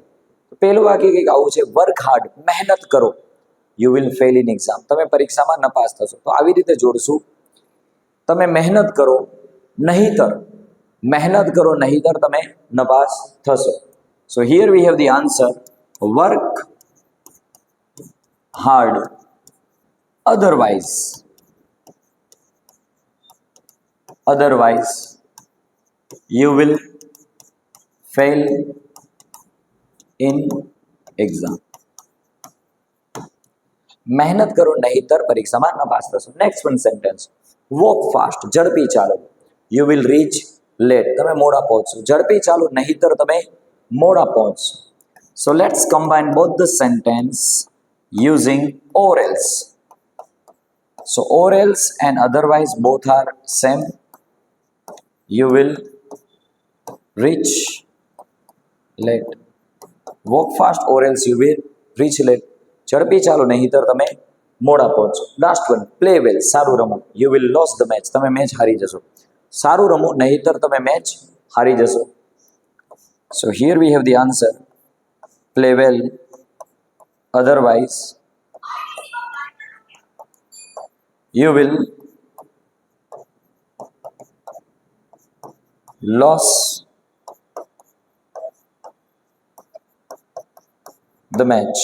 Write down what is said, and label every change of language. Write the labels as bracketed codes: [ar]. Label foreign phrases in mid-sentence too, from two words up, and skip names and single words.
[gu] પહેલું વાક્ય કંઈક આવું છે, [en] work hard, [gu] મહેનત કરો, [en] you will fail in exam, [gu] તમે પરીક્ષામાં નપાસ થશો. તો આવી રીતે જોડશું, તમે મહેનત કરો નહીતર, મહેનત કરો નહીતર તમે નપાસ થશો. [en] so here we have the answer, work hard, otherwise you will fail in exam. [gu] મહેનત કરો નહીતર પરીક્ષામાં નપાસ થશો. [en] next one sentence, walk fast, [gu] ઝડપી ચાલો, [en] you will reach late, [gu] તમે મોડા પહોંચશો. ઝડપી ચાલો નહીતર તમે મોડા પહોંચશો. [en] so let's combine both the sentence using or else. So or else and otherwise both are same. You will reach late. Walk fast or else you will reach late. [gu] ઝડપી ચાલો નહીતર તમે મોડા પહોંચો. [en] last one, play well, [gu] સારું રમો, [en] you will lose the match, [gu] તમે મેચ હારી જશો. સારું રમો નહીતર તમે મેચ હારી જશો. [en] so here we have the answer, play well, otherwise you will lose the match.